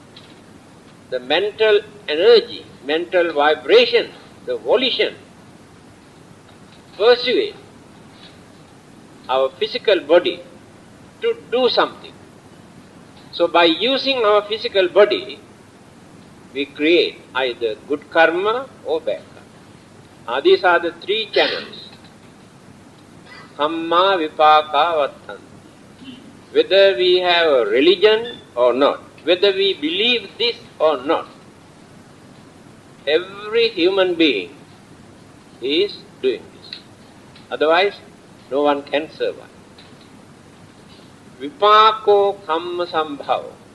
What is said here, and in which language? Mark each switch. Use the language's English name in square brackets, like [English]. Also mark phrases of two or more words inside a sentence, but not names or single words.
[English] The mental energy, mental vibration, the volition persuade our physical body to do something. So by using our physical body, we create either good karma or bad karma. These are the three channels. [Pali] Kamma vipaka vattanti. [English] Whether we have a religion or not, whether we believe this or not, every human being is doing this. Otherwise, no one can survive. [Pali] Vipako kamma sambhava.